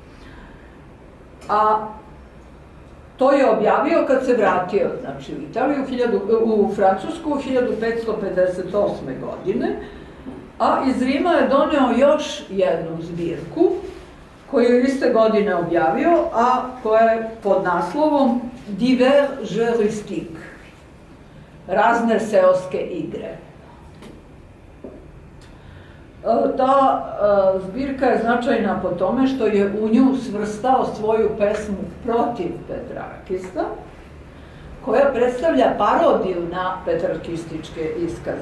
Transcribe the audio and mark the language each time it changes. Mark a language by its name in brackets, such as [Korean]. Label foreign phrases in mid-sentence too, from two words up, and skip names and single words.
[Serbian] A to je objavio kad se vratio, znači u Italiju, u Francusku 1558. godine, a iz Rima je doneo još jednu zbirku, koju je iste godine objavio, a koja je pod naslovom Divers jeux rustiques, razne seoske igre. Ta zbirka je značajna po tome što je u nju svrstao svoju pesmu protiv Petrarkista, koja predstavlja parodiju na petrarkističke iskaze.